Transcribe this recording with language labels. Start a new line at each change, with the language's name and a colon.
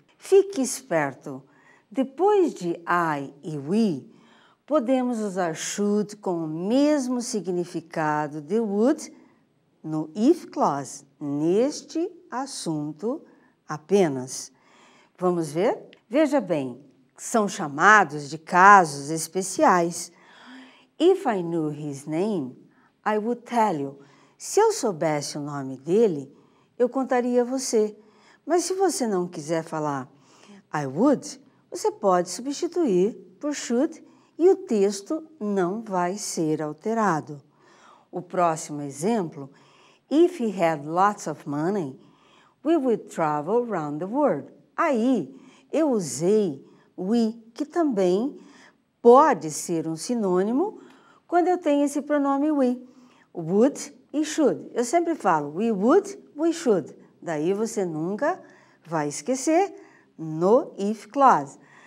Portuguese: Fique esperto. Depois de I e we, podemos usar should com o mesmo significado de would no if clause, neste assunto apenas. Vamos ver? Veja bem, são chamados de casos especiais.
English: If I knew his name, I would tell you.
Portuguese: Se eu soubesse o nome dele, eu contaria a você. Mas se você não quiser falar I would, você pode substituir por should e o texto não vai ser alterado. O próximo exemplo,
English: if he had lots of money, we would travel around the world.
Portuguese: Aí eu usei we, que também pode ser um sinônimo quando eu tenho esse pronome we.
English: Would e should.
Portuguese: Eu sempre falo
English: we would, we should.
Portuguese: Daí você nunca vai esquecer no if clause.